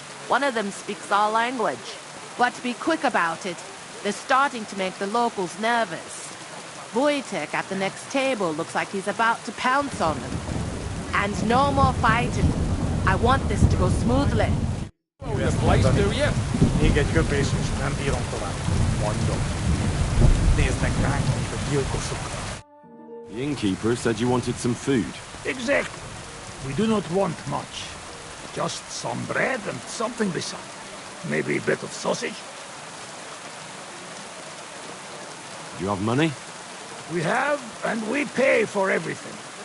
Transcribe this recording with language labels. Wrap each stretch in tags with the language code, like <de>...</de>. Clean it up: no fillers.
<en>One of them speaks our language. But be quick about it. They're starting to make the locals nervous. Wojtek at the next table looks like he's about to pounce on them. And no more fighting. I want this to go smoothly. There's place, do you?</en> <hu>Még egy köpés, és nem bírom tovább. Mondom. Néznek ránk, mint a gyilkosokra.</hu> <en>The innkeeper said you wanted some food. Exactly. We do not want much. Just some bread and something beside. Maybe a bit of sausage. Do you have money? We have, and we pay for everything.</en>